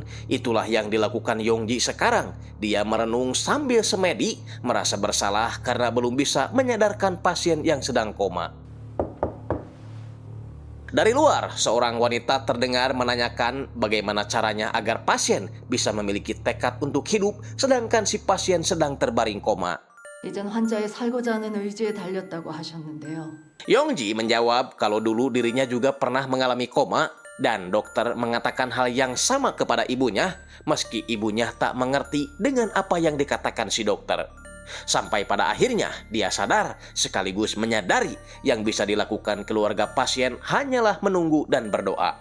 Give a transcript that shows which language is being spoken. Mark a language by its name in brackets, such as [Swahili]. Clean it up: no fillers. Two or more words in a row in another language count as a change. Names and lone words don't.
[Indonesian] Itulah yang dilakukan Yongji sekarang. Dia merenung sambil semedi, merasa bersalah karena belum bisa menyadarkan pasien yang sedang koma. Dari luar, seorang wanita terdengar menanyakan bagaimana caranya agar pasien bisa memiliki tekad untuk hidup sedangkan si pasien sedang terbaring koma. [Korean] 이젠 환자의 살고자 하는 의지에 달렸다고 하셨는데요. [Indonesian] Yongji menjawab kalau dulu dirinya juga pernah mengalami koma dan dokter mengatakan hal yang sama kepada ibunya meski ibunya tak mengerti dengan apa yang dikatakan si dokter. Sampai pada akhirnya dia sadar sekaligus menyadari yang bisa dilakukan keluarga pasien hanyalah menunggu dan berdoa.